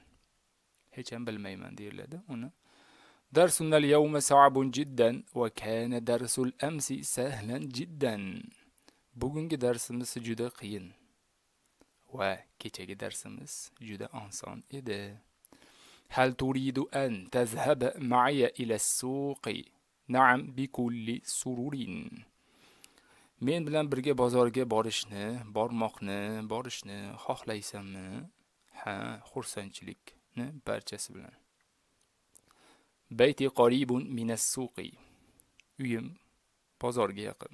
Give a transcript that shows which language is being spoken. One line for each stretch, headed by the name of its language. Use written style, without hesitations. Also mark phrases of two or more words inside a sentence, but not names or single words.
Uzbek: Hech ham bilmayman deyiladi uni.
Arabic: درسنا اليوم صعب جدا وكان درس الأمس سهلا جدا.
Uzbek: Bugungi darsimiz juda qiyin. Va kechagi darsimiz juda oson edi.
Arabic: هل تريد أن تذهب معي إلى السوق? نعم بكل سرور.
Uzbek: Men bilan birga bozorga borishni xohlaysanmi? Ha, xursandchilikni barchasi bilan.
Arabic: بيتي قريب من السوق.
Uzbek: Uyim bozorga yaqin.